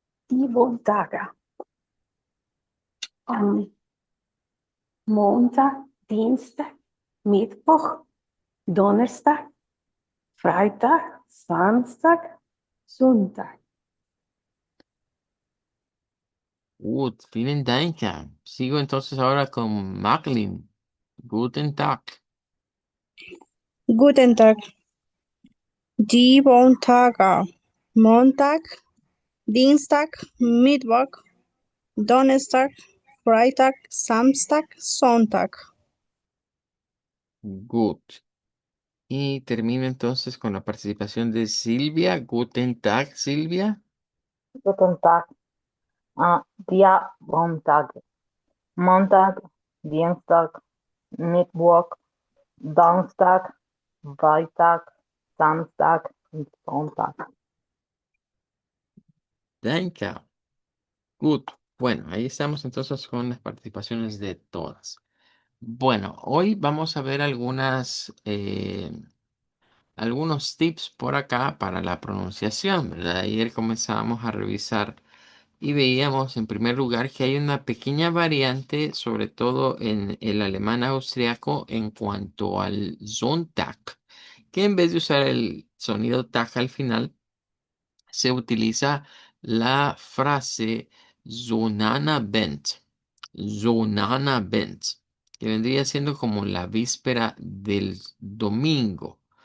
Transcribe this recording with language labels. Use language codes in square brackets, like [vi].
[de] Die Wohntage. Am Montag, Dienstag, Mittwoch, Donnerstag, Freitag, Samstag, Sonntag. Gut, vielen Dank. [es] Sigo entonces ahora con Macklin. [de] Guten Tag. Guten Tag. Die Montage. Montag, Dienstag, Mittwoch, Donnerstag, Freitag, Samstag, Sonntag. Gut. [es] Y termino entonces con la participación de Silvia. [de] Guten Tag, Silvia. Guten Tag. Dia Montag. Montag, Dienstag, Mittwoch, Donnerstag, Freitag, Samstag und Sonntag. Danke. Gut. [es] Bueno, ahí estamos entonces con las participaciones de todas. Bueno, hoy vamos a ver algunos tips por acá para la pronunciación, ¿verdad? Ayer comenzábamos a revisar y veíamos en primer lugar que hay una pequeña variante, sobre todo en el alemán austriaco, en cuanto al Sonntag, que en vez de usar el sonido tag al final, se utiliza la frase Zonana Bent, Zonana Bent, que vendría siendo como la víspera del domingo.